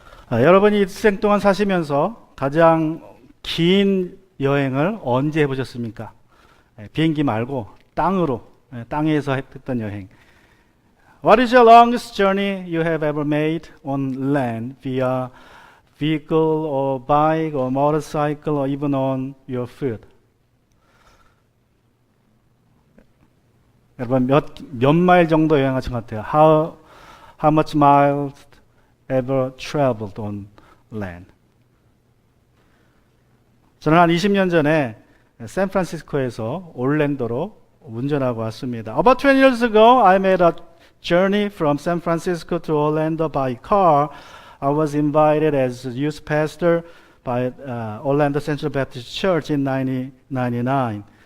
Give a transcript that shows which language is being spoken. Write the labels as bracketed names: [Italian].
[Korean] 여러분이 일생 동안 사시면서 가장 긴 여행을 언제 해보셨습니까? 비행기 말고 땅으로, 땅에서 했던 여행. [English] What is your longest journey you have ever made on land via vehicle or bike or motorcycle or even on your foot? [Korean] 여러분 몇 마일 정도 여행하신 것 같아요? [English] How much miles ever traveled on land? [Korean] 저는 한 20년 전에 샌프란시스코에서 올랜도로 운전하고 왔습니다. [English] About 20 years ago, I made a journey from San Francisco to Orlando by car. I was invited as a youth pastor by Orlando Central Baptist Church in 1999.